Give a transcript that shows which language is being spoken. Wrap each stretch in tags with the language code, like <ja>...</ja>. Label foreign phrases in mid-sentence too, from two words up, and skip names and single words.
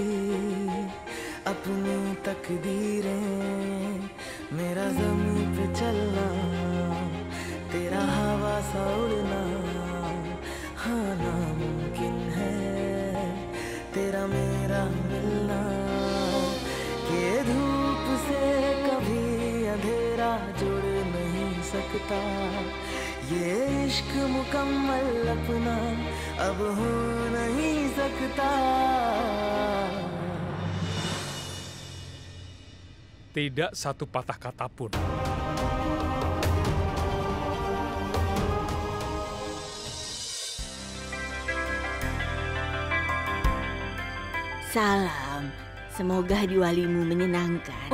<hi>अपनी तकदीरें मेरा ज़मीन पे चलना तेरा हवा सा उड़ना हाँ नामुमकिन है तेरा मेरा मिलना के धूप से कभी अंधेरा जुड़ नहीं सकता ये इश्क मुकम्मल अपना अब हो नहीं सकता.</hi> <id>Tidak satu patah kata pun. Salam, semoga diwalimu menyenangkan.</id>